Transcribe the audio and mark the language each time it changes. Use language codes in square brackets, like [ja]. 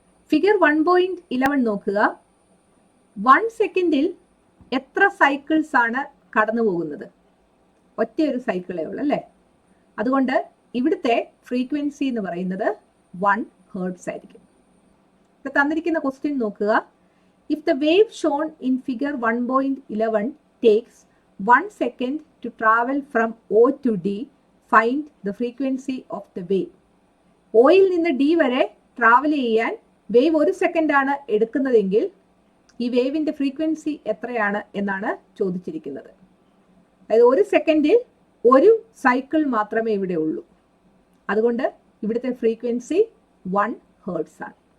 [ml] Figure 1.11 നോക്കുക. 1 സെക്കൻഡിൽ എത്ര സൈക്കിൾസ് ആണ് കടന്നു പോകുന്നത്? ഒറ്റയൊരു സൈക്കിളേ ഉള്ളൂ, അല്ലേ? അതുകൊണ്ട് ഇവിടുത്തെ ഫ്രീക്വൻസി എന്ന് പറയുന്നത് 1 ഹെർട്സ് ആയിരിക്കും. ഇവിടെ തന്നിരിക്കുന്ന ക്വസ്റ്റ്യൻ നോക്കുക. [en] If the wave shown in figure 1.11 takes 1 second to travel from O to D. Find the frequency of the wave. [ml] ഒയിൽ നിന്ന് ഡി വരെ ട്രാവൽ ചെയ്യാൻ വേവ് 1 സെക്കൻഡാണ് എടുക്കുന്നതെങ്കിൽ ഈ വേവിന്റെ ഫ്രീക്വൻസി എത്രയാണ് എന്നാണ് ചോദിച്ചിരിക്കുന്നത്. അതായത് 1 സെക്കൻഡിൽ ഒരു സൈക്കിൾ മാത്രമേ ഇവിടെ ഉള്ളൂ. അതുകൊണ്ട് ഇവിടുത്തെ ഫ്രീക്വൻസി 1 ഹെർട്സ് ആണ്.